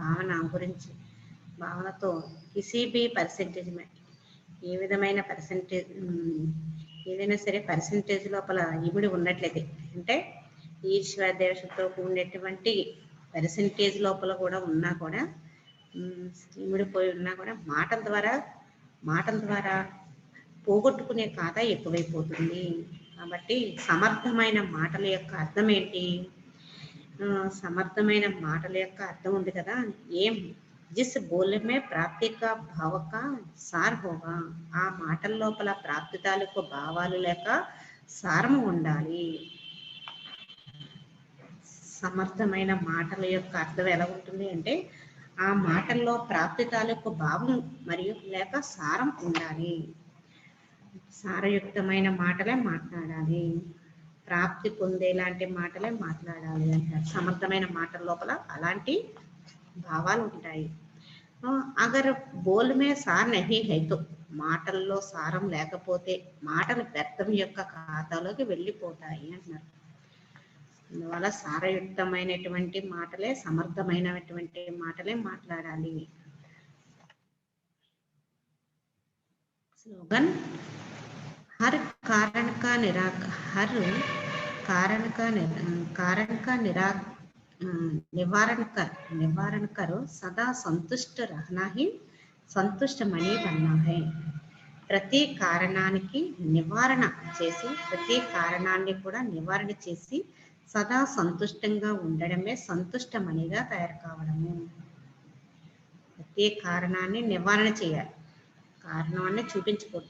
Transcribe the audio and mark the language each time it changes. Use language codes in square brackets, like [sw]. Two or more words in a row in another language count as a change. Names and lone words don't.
[te] భావనతో కిసీబీ పర్సెంటేజ్ ఏ విధమైన ఏదైనా సరే పర్సెంటేజ్ లోపల ఇమిడి ఉన్నట్లయితే, అంటే ఈర్ష్య, ద్వేషంతో కూడినటువంటి పర్సెంటేజ్ లోపల కూడా ఉన్నా కూడా, ఇమిడిపోయి ఉన్నా కూడా మాటల ద్వారా పోగొట్టుకునే ఖాతా ఎక్కువైపోతుంది. కాబట్టి సమర్థమైన మాటల యొక్క అర్థం ఏంటి? సమర్థమైన మాటల యొక్క అర్థం ఉంది కదా, ఏం [hi] जिस बोल में प्राप्ति का भाव का सार होगा. [te] ఆ మాటల లోపల ప్రాప్తి తాలూకు భావాలు లేక సారము ఉండాలి. సమర్థమైన మాటల యొక్క అర్థం ఎలా ఉంటుంది అంటే, ఆ మాటల్లో ప్రాప్తి తాలూకు భావం మరియు లేక సారం ఉండాలి. సారయుక్తమైన మాటలే మాట్లాడాలి, ప్రాప్తి పొందేలాంటి మాటలే మాట్లాడాలి అంటారు. సమర్థమైన మాటల లోపల అలాంటి భావాలు ఉంటాయి. [hi] अगर बोल में सार नहीं है तो, [te] మాటల్లో సారం లేకపోతే మాటలు వ్యర్థం యొక్క ఖాతాలోకి వెళ్ళిపోతాయి అంటున్నారు. అందువల్ల సారయుక్తమైనటువంటి మాటలే, సమర్థమైనటువంటి మాటలే మాట్లాడాలి. [hi] स्लोगन हर कारण का निवारण करो, सदा संतुष्ट रहना ही संतुष्ट मणि बनना है. [te] ప్రతి కారణానికి నివారణ చేసి, ప్రతి కారణాన్ని కూడా నివారణ చేసి సదా సంతుష్టంగా ఉండడమే సంతుష్టమణిగా తయారు కావడము. ప్రతి కారణాన్ని నివారణ చేయాలి. కారణం అనే చూపించకూడదు.